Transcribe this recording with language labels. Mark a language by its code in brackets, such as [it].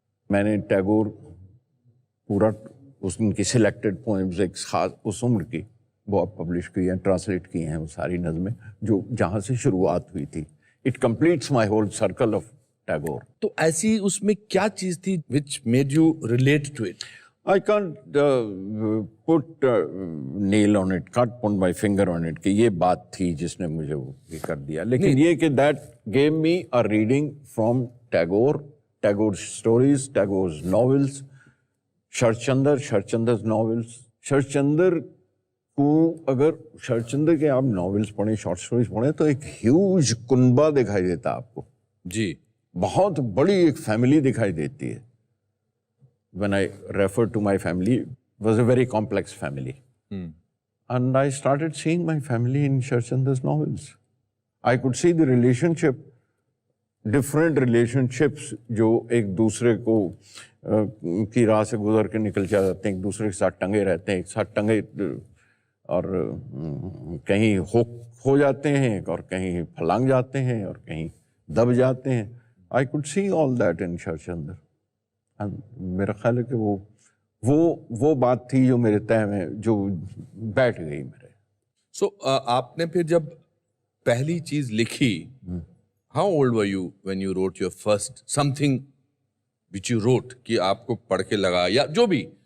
[hi] मैंने टैगोर पूरा उनकी सिलेक्टेड पोएम्स एक खास उस उम्र की वो अब पब्लिश की हैं, ट्रांसलेट की हैं वो सारी नज़में जो जहाँ से शुरुआत हुई थी। [en] It completes my whole circle of Tagore. [hi] तो ऐसी उसमें क्या चीज थी [en] Which made you relate to it? I can't put nail on it, can't put my finger on it [hi] कि ये बात थी जिसने मुझे वो ये कर दिया, लेकिन ये कि [en] that gave me a reading from Tagore, Tagore's stories, Tagore's novels, Sharatchandra's novels। [hi] Sharatchandra को अगर शरचंद्र के आप नॉवेल्स पढ़ें, शॉर्ट स्टोरीज पढ़ें तो एक ह्यूज कुनबा दिखाई देता है आपको जी, बहुत बड़ी एक फैमिली दिखाई देती है। [en] When I refer to my family, it was a very complex family. And I started seeing my family in Sharchandra's novels. I could see the relationship, different relationships [hi] जो एक दूसरे को की राह से गुजर के निकल जाते हैं, एक दूसरे के साथ टंगे रहते हैं, एक साथ टंगे और कहीं हो जाते हैं और कहीं फलांग जाते हैं और कहीं दब जाते हैं। [en] I could see all that in Sharchandra. [hi] मेरा ख्याल है कि वो बात थी जो मेरे तय में जो बैठ गई मेरे। सो आपने फिर जब पहली चीज लिखी, [en] how old were you when you wrote [hi] your first something which you wrote, कि आपको पढ़ के लगा या जो भी